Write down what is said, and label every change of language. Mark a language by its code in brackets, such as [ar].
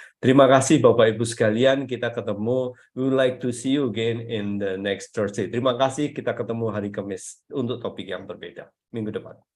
[id] Terima kasih Bapak Ibu sekalian, kita ketemu. [en] We would like to see you again in the next Thursday. [id] Terima kasih, kita ketemu hari Kamis untuk topik yang berbeda minggu depan.